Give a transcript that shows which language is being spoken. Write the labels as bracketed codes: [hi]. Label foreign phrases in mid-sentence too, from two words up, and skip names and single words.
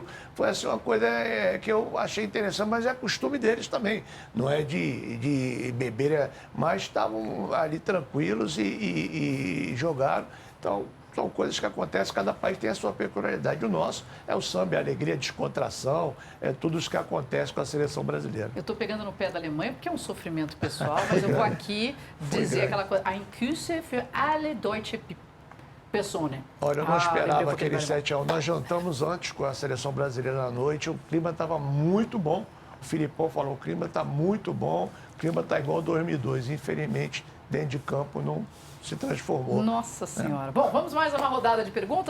[pt] Foi assim uma coisa que eu achei interessante, mas é costume deles também, não é de beber, mas estavam ali tranquilos e jogaram. Então, são coisas que acontecem, cada país tem a sua peculiaridade. O nosso é o samba, a alegria, a descontração, é tudo isso que acontece com a seleção brasileira. Eu estou pegando no pé da Alemanha porque é um sofrimento pessoal, mas eu vou aqui dizer aquela coisa, [de] ein Küsse für alle deutsche Personen. [pt] Olha, eu não esperava aquele 7-1. Nós jantamos antes com a seleção brasileira à noite, o clima estava muito bom. O Filipão falou, o clima está muito bom, o clima está igual ao 2002. Infelizmente, dentro de campo não se transformou. Nossa Senhora. Bom, vamos mais uma rodada de perguntas.